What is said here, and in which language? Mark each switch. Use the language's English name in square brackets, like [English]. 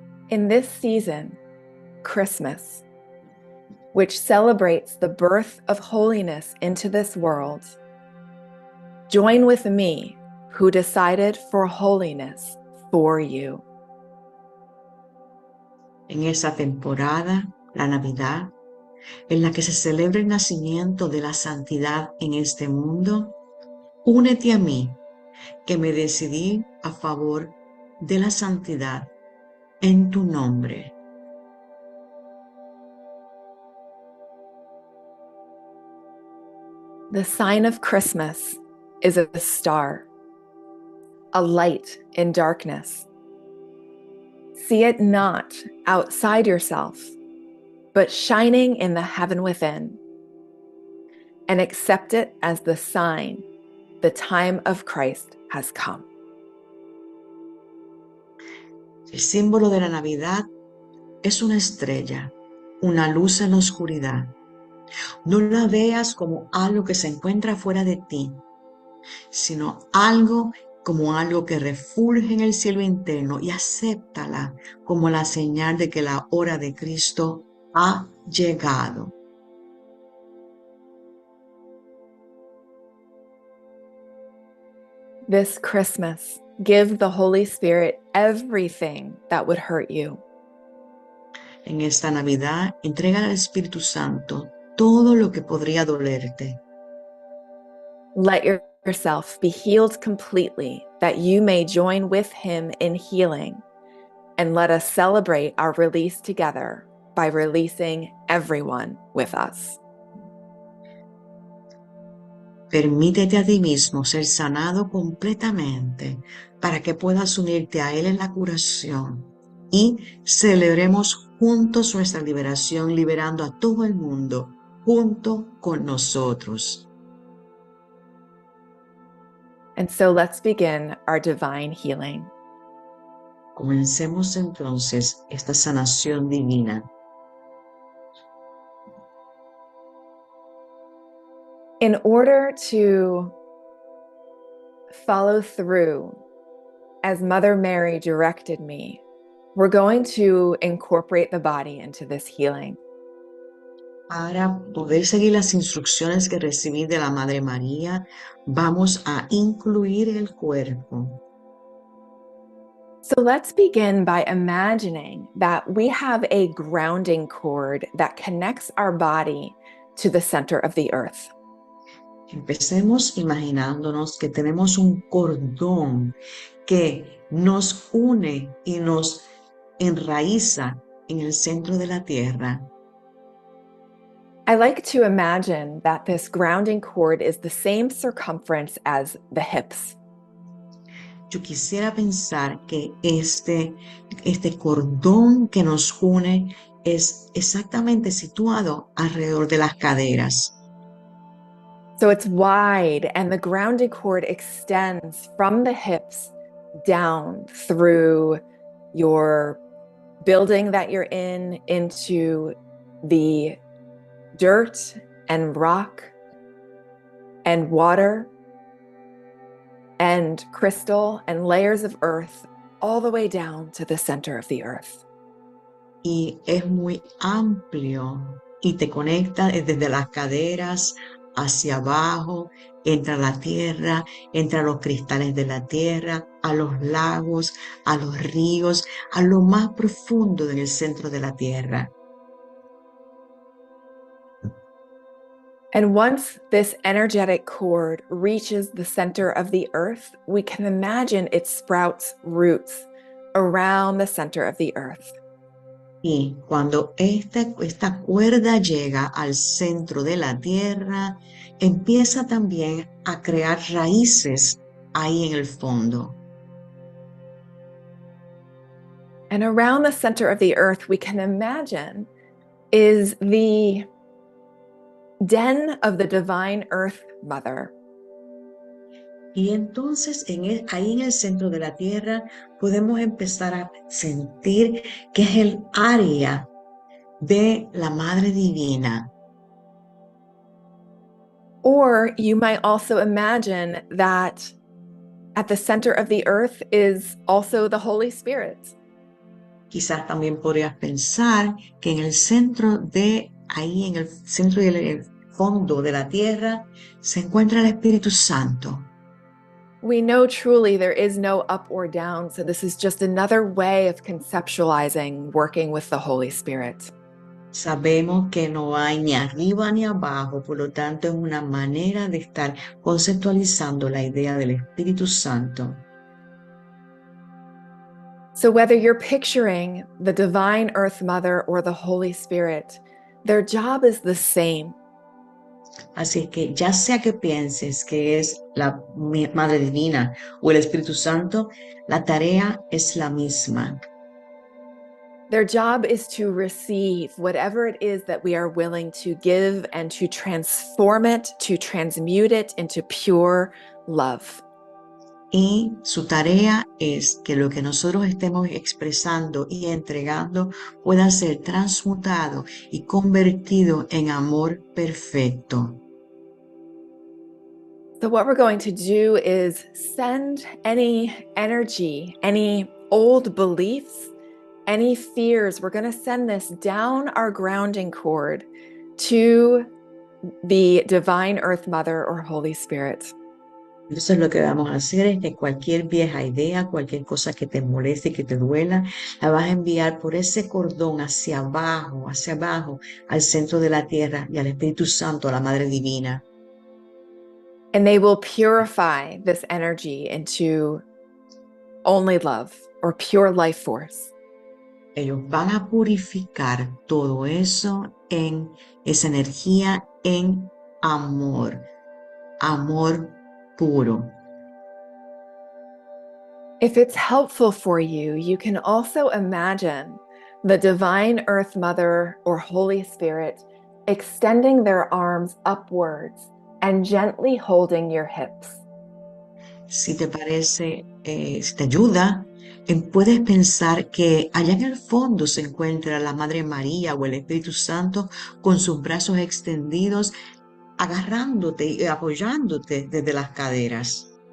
[English] In this season, Christmas, which celebrates the birth of holiness into this world, join with me who decided for holiness for you. [Spanish] En esa temporada, la Navidad, en la que se celebra el nacimiento de la santidad en este mundo, únete a mí, que me decidí a favor de la santidad en tu nombre. [English] The sign of Christmas is a star, a light in darkness. See it not outside yourself, but shining in the heaven within, and accept it as the sign the time of Christ has come. [Spanish] El símbolo de la Navidad es una estrella, una luz en la oscuridad. No la veas como algo que se encuentra fuera de ti, sino como algo que refulge en el cielo interno, y acéptala como la señal de que la hora de Cristo ha llegado. [English] This Christmas, give the Holy Spirit everything that would hurt you. [Spanish] En esta Navidad, entrega al Espíritu Santo todo lo que podría dolerte. [English] Let yourself be healed completely, that you may join with him in healing. And let us celebrate our release together by releasing everyone with us. [Spanish] Permítete a ti mismo ser sanado completamente para que puedas unirte a Él en la curación y celebremos juntos nuestra liberación, liberando a todo el mundo junto con nosotros. [English] And so let's begin our divine healing. [Spanish] Comencemos entonces esta sanación divina. [English] In order to follow through as Mother Mary directed me, we're going to incorporate the body into this healing. [Spanish] Para poder seguir las instrucciones que recibí de la Madre María, vamos a incluir el cuerpo. [English] So let's begin by imagining that we have a grounding cord that connects our body to the center of the earth. [Spanish] Empecemos imaginándonos que tenemos un cordón que nos une y nos enraiza en el centro de la tierra. [English] I like to imagine that this grounding cord is the same circumference as the hips. [Spanish] Yo quisiera pensar que este cordón que nos une es exactamente situado alrededor de las caderas. [English] So it's wide, and the grounding cord extends from the hips down through your building that you're in into the dirt and rock and water and crystal and layers of earth, all the way down to the center of the earth. [Spanish] Y es muy amplio y te conecta desde las caderas hacia abajo, entra a la tierra, entra a los cristales de la tierra, a los lagos, a los ríos, a lo más profundo en el centro de la tierra. [English] And once this energetic cord reaches the center of the earth, we can imagine it sprouts roots around the center of the earth. [Spanish] Y cuando esta cuerda llega al centro de la tierra, empieza también a crear raíces ahí en el fondo. [English] And around the center of the earth, we can imagine is the den of the divine earth mother. [Spanish] Y entonces ahí en el centro de la tierra podemos empezar a sentir que es el área de la Madre Divina. [English] Or you might also imagine that at the center of the earth is also the Holy Spirit. [Spanish] Quizás también podrías pensar que en el centro de ahí, en el centro y el fondo de la tierra, se encuentra el Espíritu Santo. [English] We know truly there is no up or down, so this is just another way of conceptualizing working with the Holy Spirit. [Spanish] Sabemos que no hay ni arriba ni abajo, por lo tanto es una manera de estar conceptualizando la idea del Espíritu Santo. [English] So whether you're picturing the divine Earth Mother or the Holy Spirit, their job is the same. [Spanish] Así es que ya sea que pienses que es la Madre Divina o el Espíritu Santo, la tarea es la misma. [English] Their job is to receive whatever it is that we are willing to give and to transform it, to transmute it into pure love. [Spanish] Y su tarea es que lo que nosotros estemos expresando y entregando pueda ser transmutado y convertido en amor perfecto. [English] So what we're going to do is send any energy, any old beliefs, any fears, we're going to send this down our grounding cord to the divine Earth Mother or Holy Spirit. [Spanish] Entonces lo que vamos a hacer es que cualquier vieja idea, cualquier cosa que te moleste y que te duela, la vas a enviar por ese cordón hacia abajo, al centro de la tierra y al Espíritu Santo, a la Madre Divina. [English] And they will purify this energy into only love or pure life force. [Spanish] Ellos van a purificar todo eso en esa energía, en amor, amor puro. [English] If it's helpful for you, you can also imagine the divine Earth Mother or Holy Spirit extending their arms upwards and gently holding your hips. [Spanish] Si te parece, si te ayuda, puedes pensar que allá en el fondo se encuentra la Madre María o el Espíritu Santo con sus brazos extendidos, agarrándote y apoyándote desde las caderas.